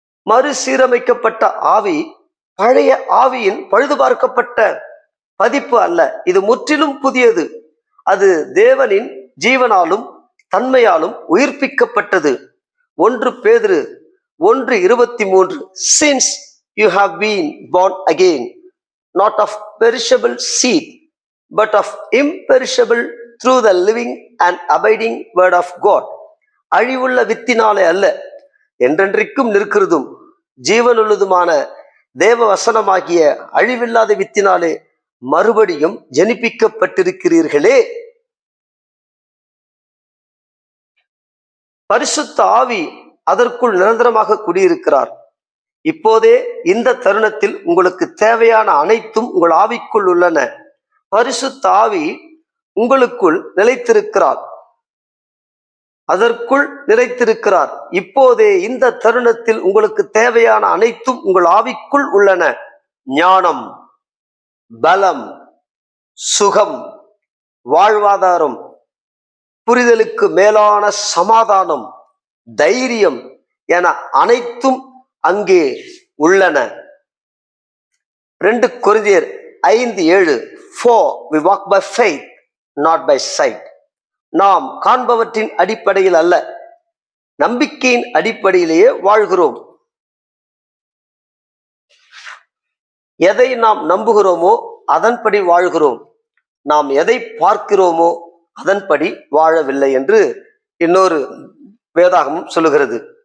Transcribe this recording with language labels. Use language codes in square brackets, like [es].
[ta] மறுசீரமைக்கப்பட்ட ஆவி பழைய ஆவியின் பழுது பார்க்கப்பட்ட பதிப்பு அல்ல. இது முற்றிலும் புதியது. அது தேவனின் ஜீவனாலும் தன்மையாலும் உயிர்ப்பிக்கப்பட்டது. 1 பேதுரு 1:23. [en] Since you have been born again, not of perishable seed, but of imperishable, through the living and abiding word of God. [ta] அழிவுள்ள வித்தினாலே அல்ல, என்றென்றைக்கும் நிற்கிறதும் ஜீவனுள்ளதுமான தேவ வசனமாகிய அழிவில்லாத வித்தினாலே மறுபடியும் ஜனிப்பிக்கப்பட்டிருக்கிறீர்களே. பரிசுத்த ஆவி அதற்குள் நிரந்தரமாக குடியிருக்கிறார். இப்போதே இந்த தருணத்தில் உங்களுக்கு தேவையான அனைத்தும் உங்கள் ஆவிக்குள் உள்ளன. பரிசுத்த ஆவி உங்களுக்குள் நிலைத்திருக்கிறார், அதற்குள் நிறைத்திருக்கிறார். இப்போதே இந்த தருணத்தில் உங்களுக்கு தேவையான அனைத்தும் உங்கள் ஆவிக்குள் உள்ளன. ஞானம், பலம், சுகம், வாழ்வாதாரம், புரிதலுக்கு மேலான சமாதானம், தைரியம் என அனைத்தும் அங்கே உள்ளன. 2 கொரிந்தியர் 5:7. [en] For we walk by faith, not by sight. [ta] நாம் காண்பவற்றின் அடிப்படையில் அல்ல, நம்பிக்கையின் அடிப்படையிலேயே வாழ்கிறோம். எதை நாம் நம்புகிறோமோ அதன்படி வாழ்கிறோம். நாம் எதை பார்க்கிறோமோ அதன்படி வாழவில்லை என்று இன்னொரு வேதாகமும் சொல்லுகிறது.